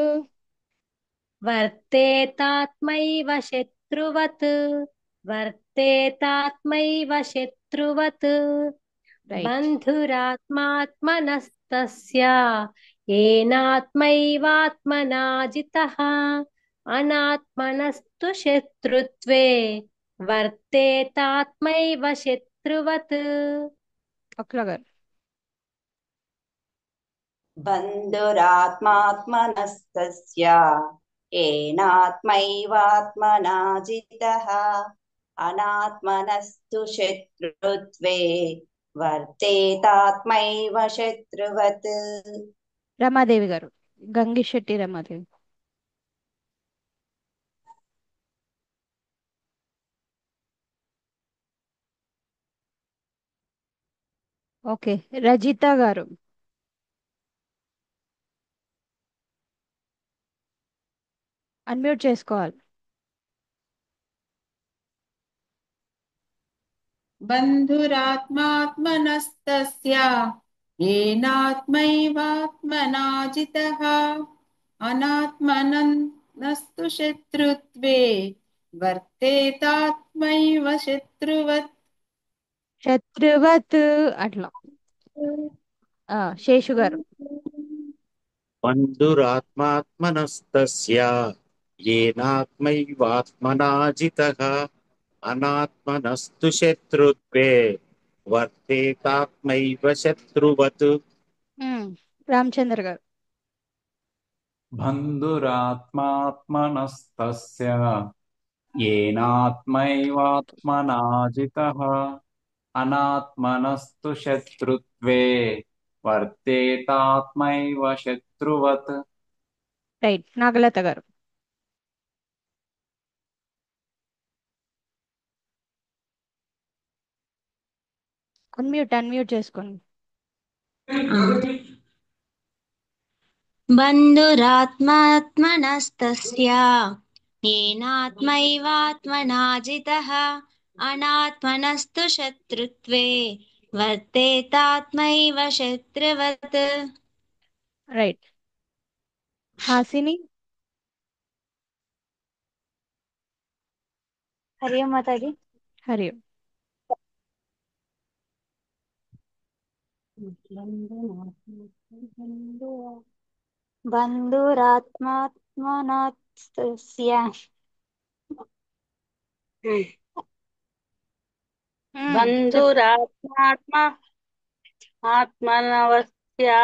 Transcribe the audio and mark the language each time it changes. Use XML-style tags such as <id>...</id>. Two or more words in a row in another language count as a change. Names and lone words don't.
<sa>वर्तेतात्मैव शत्रुवत् वर्तेतात्मैव शत्रुवत्</sa> <te>రైట్</te> <sa>बन्धुरात्मात्मनस्तस्य येनात्मैवात्मना जितः अनात्मनस्तु शत्रुत्वे वर्तेतात्मैव शत्रुवत्</sa> <te>అక్కడ గారు</te> <sa>बन्धुरात्मात्मनस्तस्य येनात्मैवात्मना जितः अनात्मनस्तु शत्रुत्वे वर्तेतात्मैव शत्रुवत्</sa> <te>రమాదేవి గారు గంగిశెట్టి రమాదేవి. ఓకే, రజిత గారు. అన్మ్యూట్ చేసుకోవాలి.</te> <sa>बन्धुरात्मात्मनस्तस्य येनात्मैवात्मना जितः अनात्मनस्तु शत्रुत्वे वर्तेतात्मैव शत्रुवत्</sa> <te>శత్రువత్ అట్లా. శేషు గారు.</te> <sa>बन्धुरात्मात्मनस्तस्य येनात्मैवात्मना जितः अनात्मनस्तु शत्रुत्वे वर्तेतात्मैव शत्रुवत्</sa> <te>రామచంద్ర గారు.</te> <sa>बन्धुरात्मात्मनस्तस्य येनात्मैवात्मना जितः अनात्मनस्तु शत्रुत्वे वर्तेतात्मैव शत्रुवत्</sa> <te>రైట్, నాగలత గారు. అన్మ్యూట్ చేసుకోండి.</te> <sa>बन्धुरात्मात्मनस्तस्य येनात्मैवात्मना जितः अनात्मनस्तु शत्रुत्वे वर्तेतात्मैव शत्रुवत्</sa> <te>రైట్, హాసిని. హరి ఓం మాతాజీ. హరి ఓం.</te> <sa>బంధురాత్మాత్మనస్తస్య ఆత్మనవస్య</sa>